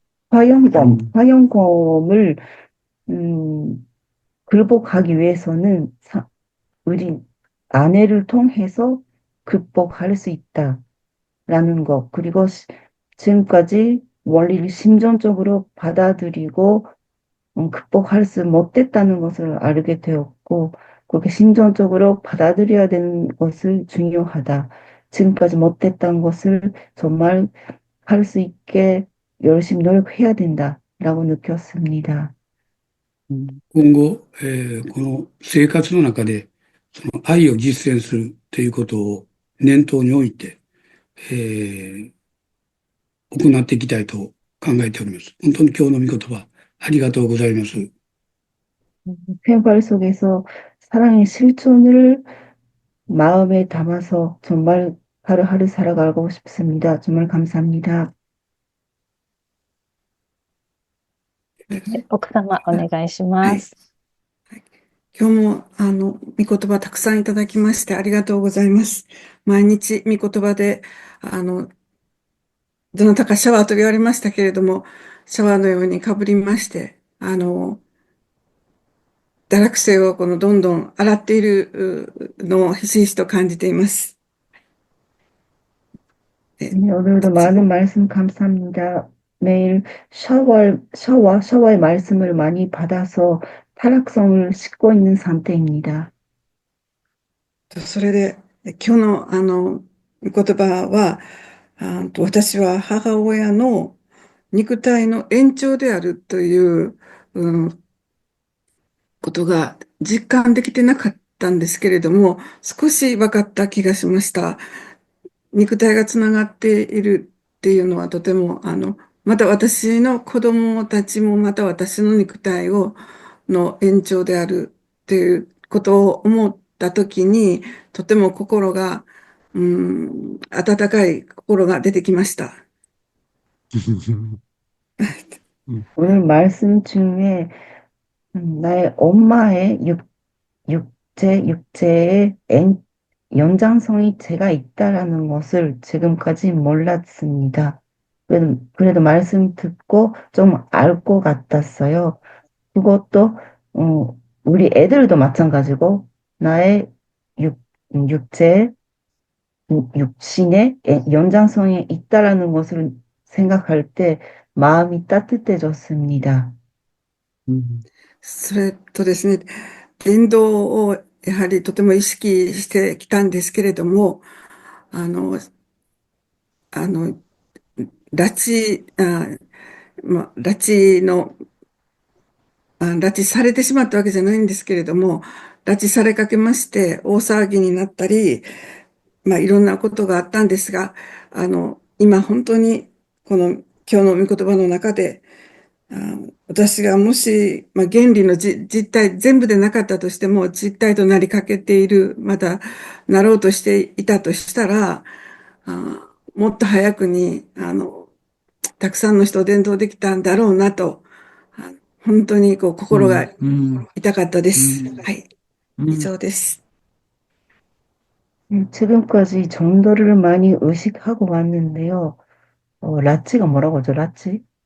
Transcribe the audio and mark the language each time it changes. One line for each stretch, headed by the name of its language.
Korean: 화영검을, 극복하기 위해서는 우리 아내를 통해서 극복할 수 있다라는 것, 그리고 지금까지 원리를 심정적으로 받아들이고 극복할 수 못했다는 것을 알게 되었고, 그렇게 심정적으로 받아들여야 되는 것을 중요하다. 지금까지 못했다는 것을 정말 할 수 있게 열심히 노력해야 된다라고 느꼈습니다.
Japanese: 今後、この生活の中で、その愛を実践するということを念頭に置いて、行っていきたいと考えております。本当に今日の御言葉、ありがとうございます。
Korean: 생활 속에서 사랑의 실존을 마음에 담아서 정말 하루하루 살아가고 싶습니다. 정말 감사합니다.
Japanese: 奥様、お願いします。今日も、御言葉たくさんいただきましてありがとうございます。毎日御言葉で、どなたかシャワーと言われましたけれども、シャワーのようにかぶりまして、堕落性をどんどん洗っているのをひしひしと感じています。
Korean: 네, 오늘도 많은 말씀 감사합니다. 매일 샤워의 말씀을 많이 받아서 타락성을 씻고 있는 상태입니다.
Japanese: それで、今日の御言葉は、私は母親の肉体の延長であるという、ことが実感できてなかったんですけれども、少し分かった気がしました。肉体がつながっているっていうのはとても、また私の子供たちもまた私の肉体をの延長であるっていうことを思ったときに、とても心が、温かい心が出てきました。
Korean: 오늘 말씀 중에 나의 엄마의 육체의 연장성이 제가 있다라는 것을 지금까지 몰랐습니다. 그래도 말씀 듣고 좀 알 것 같았어요. 그것도, 우리 애들도 마찬가지고, 나의 육체, 육신의 연장성이 있다라는 것을 생각할 때 마음이 따뜻해졌습니다.
Japanese: それとですね、伝道をやはりとても意識してきたんですけれども、あの、あの、拉致、拉致の、拉致されてしまったわけじゃないんですけれども、拉致されかけまして大騒ぎになったり、いろんなことがあったんですが、今本当にこの今日の御言葉の中で、私がもし、原理の実態、全部でなかったとしても、実態となりかけている、また、なろうとしていたとしたら、もっと早くに、たくさんの人を伝道できたんだろうなと、本当に心が痛かったです。はい。以上です。
Korean: 지금까지 전도를 많이 의식하고 왔는데요. 라찌가 뭐라고 하죠? 라찌?